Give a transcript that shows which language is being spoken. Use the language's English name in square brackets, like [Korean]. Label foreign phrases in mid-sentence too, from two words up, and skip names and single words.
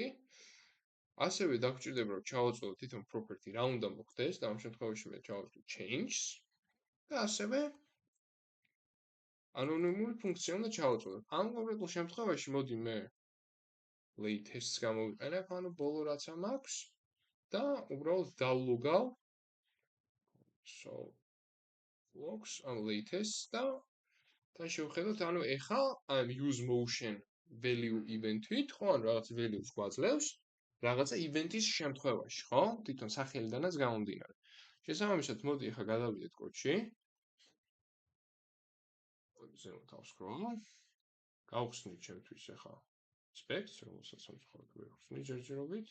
[Georgian] ასევე დაგვჭირდება რომ ჩავუწოდოთ თვითონ property რა უნდა მოხდეს და ამ შემთხვევაში მე ჩავუწვდით change და ასევე ანონიმური ფუნქცია უნდა ჩავუწოდოთ. ამ კონკრეტულ შემთხვევაში მოდი მე latest-ს გამოვიყენებ, ანუ ბოლო რაცა მაქვს და უბრალოდ დავლოგავ [English] so logs on latest [Georgian] და თან შევხედოთ, ანუ ეხლა ამ [English] use motion value event-ით, [Georgian] ხო, ანუ რაღაც value-ს გვაძლევს რაღაცა event-ის შემთხვევაში, ხო? თვითონ სახელიდანაც გამომდინარე. შესაბამისად, მოდი ეხლა გადავიდეთ კოდში. ზემოთ ავსკროლო. გავხსნით ჩემთვის ეხლა specs, რომელსაც ამხრივ ვიხსნით ჯერჯერობით.